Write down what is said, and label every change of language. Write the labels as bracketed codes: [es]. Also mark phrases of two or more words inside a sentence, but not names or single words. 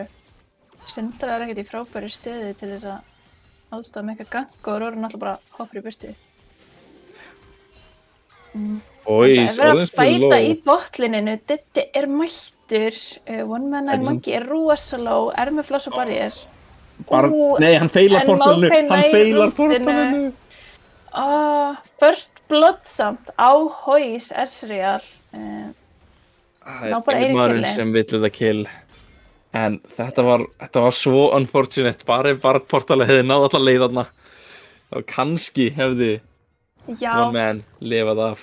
[is] Syndra er ekkert í frábæri stöðu til þess að aðstoða með eitthvað gang og Aurora náttúrulega bara hoppar í burtu. Það er verið að fæta í botlininu. Diddi er mættur. One Man and Monkey er rosaló, er með floss og barrier. Nei, hann feilar portalinu. Hann feilar portalinu. [en] First blood [is] samt á Hóis Ezreal. Ná bara einu killi. Sem vill þetta kill. En þetta var svo unfortunate. Bara portalið hefði náð alla leið þarna. Þá kannski hefði One Man lifað af.